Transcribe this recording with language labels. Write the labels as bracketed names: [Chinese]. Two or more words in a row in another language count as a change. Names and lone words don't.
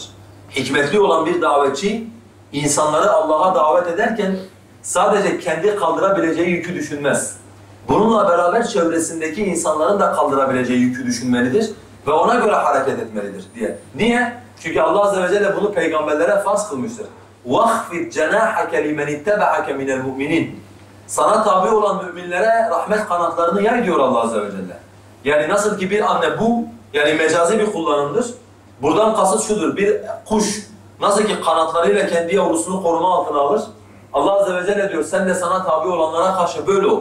[Turkish] Hikmetli olan bir davetçi, insanları Allah'a davet ederken sadece kendi kaldırabileceği yükü düşünmez. Bununla beraber çevresindeki insanların da kaldırabileceği yükü düşünmelidir ve ona göre hareket etmelidir diye. Niye? Çünkü Allah Azze ve Celle bunu peygamberlere farz kılmıştır. [Arabic] وَخْفِدْ جَنَاحَكَ لِمَنِ اتَّبَعَكَ مِنَ الْمُؤْمِنِينَ [Turkish] Sana tabi olan müminlere rahmet kanatlarını yay diyor Allah Azze ve Celle. Yani nasıl ki bir anne bu, yani mecazi bir kullanımdır. Buradan kasıt şudur, bir kuş nasıl ki kanatlarıyla kendi yavrusunu koruma altına alır, Allah Azze ve Celle diyor, sen de sana tabi olanlara karşı böyle ol.